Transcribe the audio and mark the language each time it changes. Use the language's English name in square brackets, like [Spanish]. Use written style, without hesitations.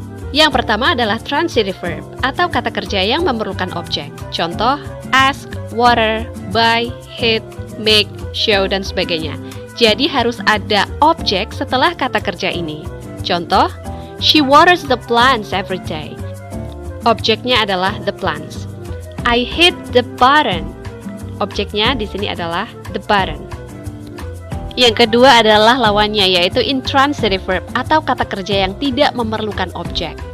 [Indonesian] Yang pertama adalah transitive verb atau kata kerja yang memerlukan objek. Contoh, ask, water, buy, hit, make, show, dan sebagainya. Jadi harus ada objek setelah kata kerja ini. Contoh, [English] she waters the plants every day. [Indonesian] Objeknya adalah [English] the plants. I hit the button. [Indonesian] Objeknya di sini adalah [English] the button. [Indonesian] Yang kedua adalah lawannya, yaitu intransitive verb atau kata kerja yang tidak memerlukan objek.